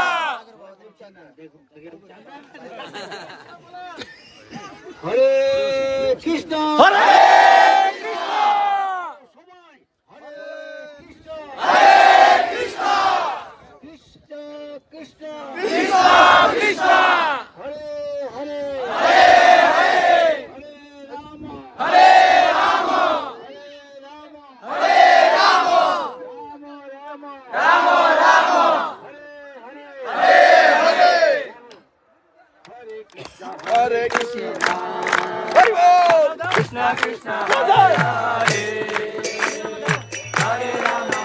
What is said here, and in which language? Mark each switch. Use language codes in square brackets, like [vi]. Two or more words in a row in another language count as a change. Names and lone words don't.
[sa] হরে কৃষ্ণ, হরে কৃষ্ণ। সবাই হরে কৃষ্ণ, হরে কৃষ্ণ, কৃষ্ণ কৃষ্ণ, কৃষ্ণ কৃষ্ণ, হরে হরে, হরে হরে, হরে রাম, হরে রাম, হরে রাম, হরে রাম, রাম রাম, হরে হরে, হরে হরে, হরে কৃষ্ণ, হরে কৃষ্ণ, [bn] হরি বল, [sa] কৃষ্ণ কৃষ্ণ, হরে হরে, হরে রাম,